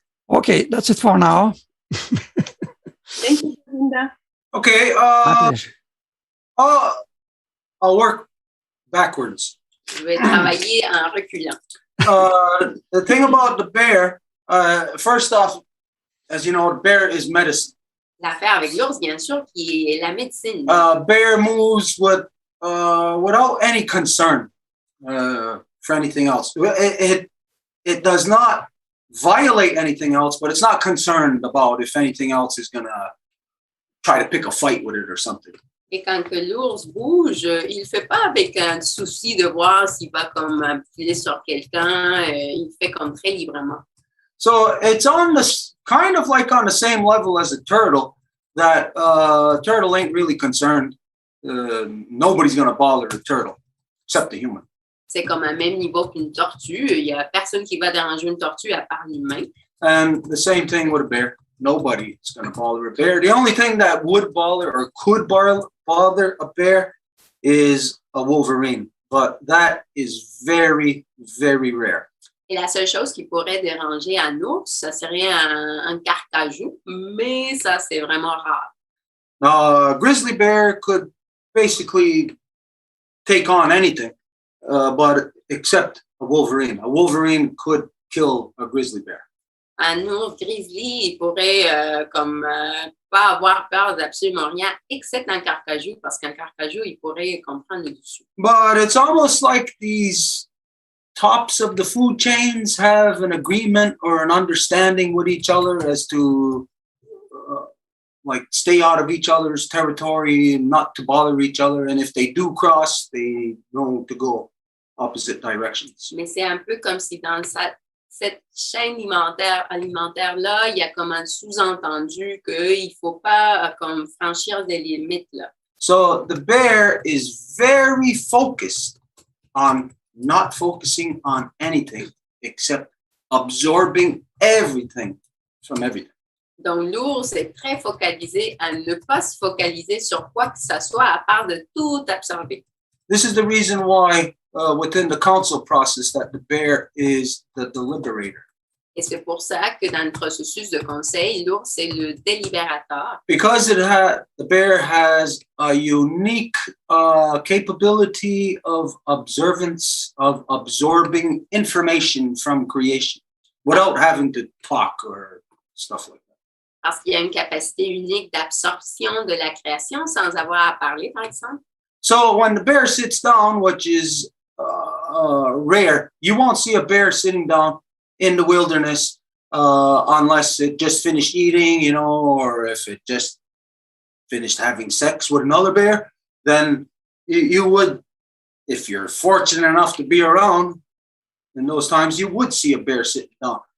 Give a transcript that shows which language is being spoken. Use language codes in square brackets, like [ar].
[en] Okay, that's it for now. Thank you, Linda. Okay, I'll work backwards. [fr] Je vais travailler en reculant. [en] The thing about the bear, first off, as you know, the bear is medicine. [fr] L'affaire avec l'ours, bien sûr, qui est la médecine. [en] Bear moves without any concern for anything else. It does not violate anything else, but it's not concerned about if anything else is going to try to pick a fight with it or something. [fr] Et quand que l'ours bouge, il ne fait pas avec un souci de voir s'il va comme filer sur quelqu'un. Il fait comme très librement. [en] So it's on this kind of like on the same level as a turtle. That turtle ain't really concerned. Nobody's going to bother a turtle except the human. [fr] C'est comme un même niveau qu'une tortue. Il n'y a personne qui va déranger une tortue à part l'humain. [en] And the same thing with a bear. Nobody is going to bother a bear. The only thing that would bother or could bother a bear is a wolverine. But that is very, very rare. [fr] Et la seule chose qui pourrait déranger un ours, ça serait un carcajou, mais ça, c'est vraiment rare. [en] Now, a grizzly bear could basically take on anything, but except a wolverine. A wolverine could kill a grizzly bear. [fr] Un ours grizzly, il pourrait pas avoir peur d'absolument rien, except un carcajou, parce qu'un carcajou, il pourrait comprendre le dessus. [en] But it's almost like these tops of the food chains have an agreement or an understanding with each other as to like stay out of each other's territory and not to bother each other. And if they do cross, they know to go opposite directions. [fr] Mais c'est un peu comme si dans cette chaîne alimentaire-là, il y a comme un sous-entendu qu'il ne faut pas comme franchir des limites. Là. [en] So the bear is very focused on not focusing on anything except absorbing everything from everything. [fr] Donc, l'ours est très focalisé à ne pas se focaliser sur quoi que ce soit à part de tout absorber. [en] This is the reason why within the council process that the bear is the deliberator. [fr] Et c'est pour ça que dans le processus de conseil, l'ours est le délibérateur. [en] Because the bear has a unique capability of observance, of absorbing information from creation without having to talk or stuff like that. [fr] Parce qu'il y a une capacité unique d'absorption de la création sans avoir à parler, par exemple. [en] So when the bear sits down, which is rare, you won't see a bear sitting down in the wilderness unless it just finished eating, you know, or if it just finished having sex with another bear. Then you would, if you're fortunate enough to be around in those times, you would see a bear sitting down.